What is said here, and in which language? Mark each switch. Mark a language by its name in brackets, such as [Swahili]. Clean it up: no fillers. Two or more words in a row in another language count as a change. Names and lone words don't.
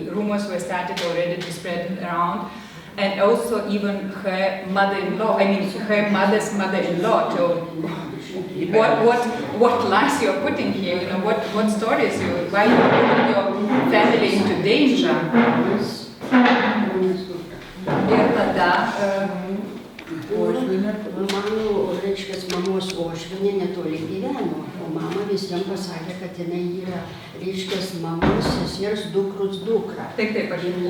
[English] Rumors were started already to spread around. And also even her mother-in-law, her mother's mother-in-law told, what lies you're putting here, what stories why you're putting your family into danger. [Lithuanian] Ir tada mamos uošvienė netoli gyveno, o mama visiems pasakė, kad jinai yra, mamos sesers dukrus dukra. Taip, aš žinau.